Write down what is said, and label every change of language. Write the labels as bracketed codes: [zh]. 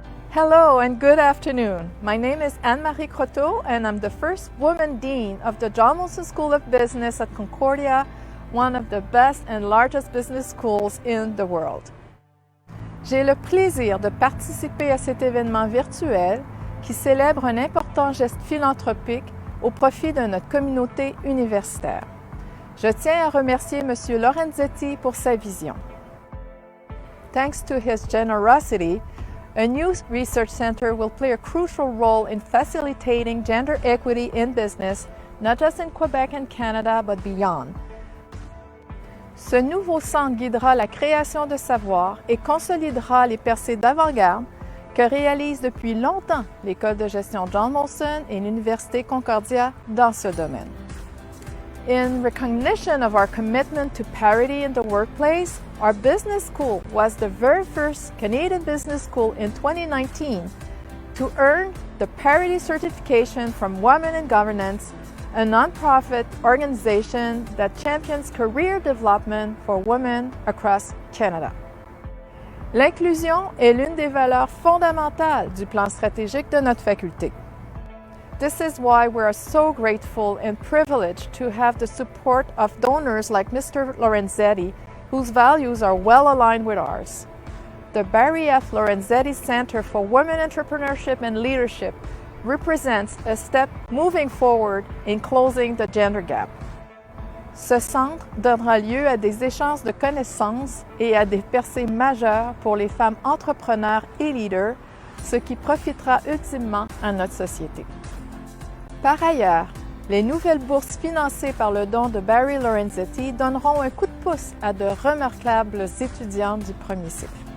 [en] Hello and good afternoon. My name is Maricotto and I'm the first woman dean of the John Molson School of Business at Concordia, one of the best and largest business schools in the world. [fr] J'ai le plaisir de participer à cet événement virtuel qui célèbre un important geste philanthropique au profit de notre communauté universitaire. Je tiens à remercier M. Lorenzetti pour sa vision. [en] Thanks to his generosity, a new research center will play a crucial role in facilitating gender equity in business, not just in Quebec and Canada, but beyond. [fr] Ce nouveau centre guidera la création de savoir et consolidera les percées d'avant-garde que réalisent depuis longtemps l'École de gestion John Molson et l'Université Concordia dans ce domaine. [en] In recognition of our commitment to parity in the workplace, our business school was the very first Canadian business school in 2019 to earn the Parity Certification from Women in Governance, a nonprofit organization that champions career development for women across Canada. [fr] L'inclusion est l'une des valeurs fondamentales du plan stratégique de notre faculté. [en] This is why we are so grateful and privileged to have the support of donors like Mr. Lorenzetti, whose values are well aligned with ours. The Barry F. Lorenzetti Center for Women Entrepreneurship and Leadership represents a step moving forward in closing the gender gap. [fr] Ce centre donnera lieu à des échanges de connaissances et à des percées majeures pour les femmes entrepreneurs et leaders, ce qui profitera ultimement à notre société. Par ailleurs, les nouvelles bourses financées par le don de Barry Lorenzetti donneront un coup de pouce à de remarquables étudiantes du premier cycle.